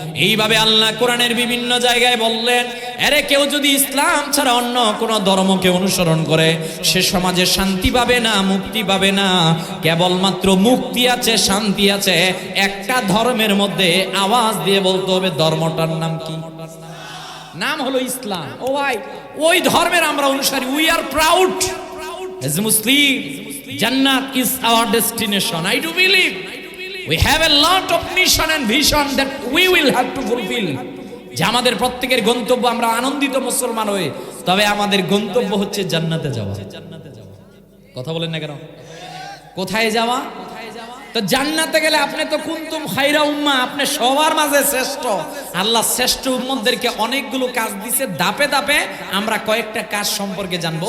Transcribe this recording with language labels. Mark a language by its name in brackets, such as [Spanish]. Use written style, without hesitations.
[Bangla] এইভাবে আল্লাহ কোরআনের বিভিন্ন জায়গায় বললেন, আরে কেউ যদি ইসলাম ছাড়া অন্য কোন ধর্মকে অনুসরণ করে সে সমাজে শান্তি পাবে না, মুক্তি পাবে না। কেবলমাত্র মুক্তি আছে, শান্তি আছে একটা ধর্মের মধ্যে। আওয়াজ দিয়ে বলতে হবে, ধর্মটার নাম কি? নাম হলো ইসলাম। ও ভাই, ওই ধর্মের আমরা অনুসারী। [English] We are proud as Muslim. Jannat is our destination. I do believe we have a lot of mission and vision that we will have to fulfill. [Bangla] যে আমাদের প্রত্যেকের গন্তব্য, আমরা আনন্দিত মুসলমান হয়ে, তবে আমাদের গন্তব্য হচ্ছে জান্নাতে যাওয়া। কথা বলেন না কেন? কোথায় যাওয়া? তো জান্নাতে গেলে আপনি তো [Arabic] কুনতুম খায়রা উম্মাহ, [Bangla] আপনি সবার মাঝে শ্রেষ্ঠ। আল্লাহ শ্রেষ্ঠ উম্মতদেরকে অনেকগুলো কাজ দিয়েছে, ধাপে ধাপে আমরা কয়েকটা কাজ সম্পর্কে জানবো।